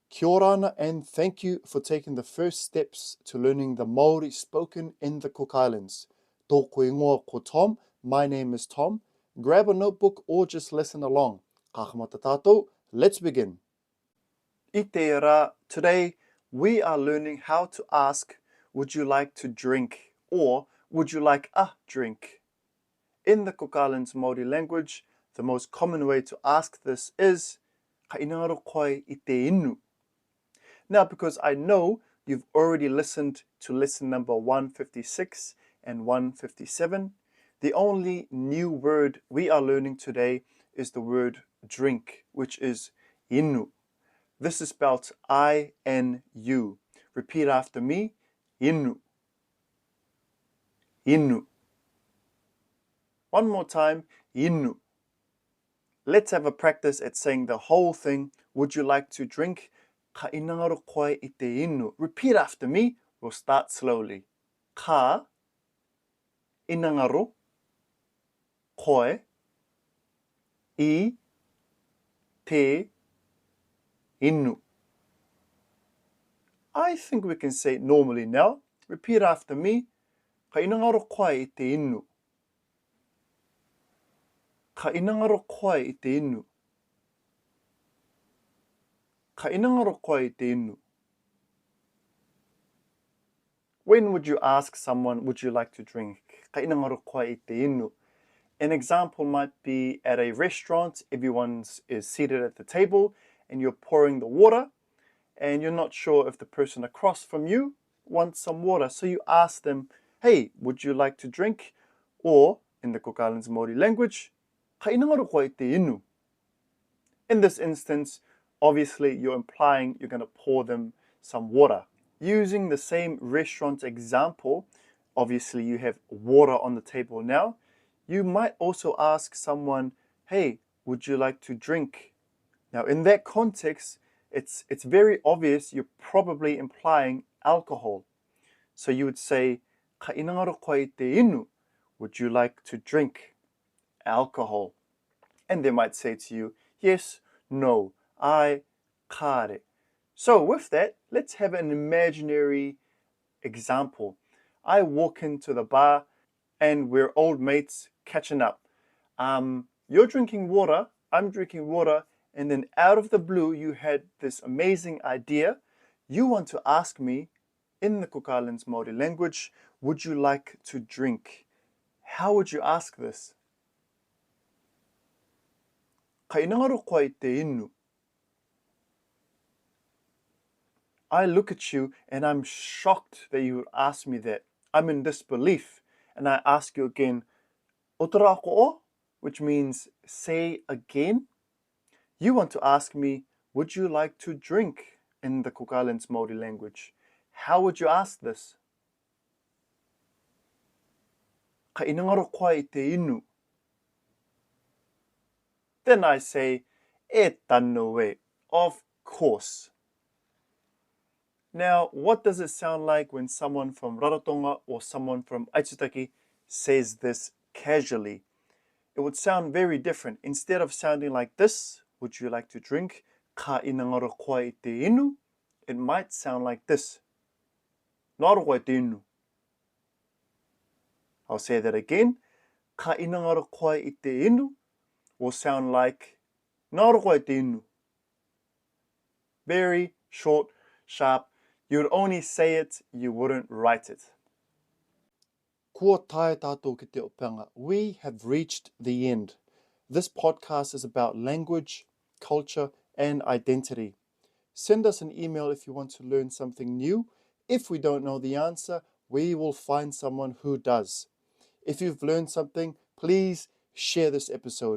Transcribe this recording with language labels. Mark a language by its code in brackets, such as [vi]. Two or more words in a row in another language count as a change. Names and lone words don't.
[en] Kia ora and thank you for taking the first steps to learning the Māori spoken in the Cook Islands. [rar] Tōku ingoa ko Tom, [en] my name is Tom. Grab a notebook or just listen along. [rar] Ka kamata tātou, [en] let's begin. [rar] I te rā, [en] today we are learning how to ask, would you like to drink? Or would you like a drink? In the Cook Islands Māori language, the most common way to ask this is [rar] ka inangaro koe I te inu. [en] Now, because I know you've already listened to lesson number 156 and 157, the only new word we are learning today is the word drink, which is inu. This is spelled I-N-U. Repeat after me, inu. Inu. One more time, inu. Let's have a practice at saying the whole thing. Would you like to drink? [rar] Ka inangaro koe I te inu. [en] Repeat after me. We'll start slowly. [rar] Ka inangaro koe I te inu. [en] I think we can say it normally now. Repeat after me. [rar] Ka inangaro koe I te inu. Ka inangaro koe I te inu. Ka inangaro koe I te inu. [en] When would you ask someone, would you like to drink? [rar] Ka inangaro koe I te inu. [en] An example might be at a restaurant, everyone is seated at the table and you're pouring the water and you're not sure if the person across from you wants some water. So you ask them, hey, would you like to drink? Or, in the Cook Islands Māori language, [rar] ka inangaro koe I te inu. [en] In this instance, obviously you're implying you're going to pour them some water. Using the same restaurant example, obviously you have water on the table now. You might also ask someone, hey, would you like to drink? Now in that context, it's very obvious you're probably implying alcohol. So you would say, [rar] ka inangaro koe I te inu. [en] Would you like to drink alcohol? And they might say to you, yes, no, I, kare. So with that, let's have an imaginary example. I walk into the bar and we're old mates catching up. You're drinking water, I'm drinking water, and then out of the blue you had this amazing idea. You want to ask me, in the Cook Islands Māori language, would you like to drink? How would you ask this? [rar] Ka inangaro koe I te inu. [en] I look at you and I'm shocked that you would ask me that. I'm in disbelief. And I ask you again, [rar] Aotearoa o, [en] which means say again. You want to ask me, would you like to drink in the Cook Islands Māori language? How would you ask this? [rar] Ka inangaro koe I te inu. [en] Then I say, [rar] e tanu e, [en] of course. Now, what does it sound like when someone from Rarotonga or someone from Aitutaki says this casually? It would sound very different. Instead of sounding like this, would you like to drink? [rar] Ka inangaro koe I te inu. [en] It might sound like this. [rar] Ngaro koe te inu. [en] I'll say that again. [rar] Ka inangaro koe I te inu [en] will sound like [rar] ngaro koe te inu. [en] Very short, sharp. You would only say it, you wouldn't write it. [rar] Kua tae tātou ki te opanga. [en] We have reached the end. This podcast is about language, culture, and identity. Send us an email if you want to learn something new. If we don't know the answer, we will find someone who does. If you've learned something, please share this episode.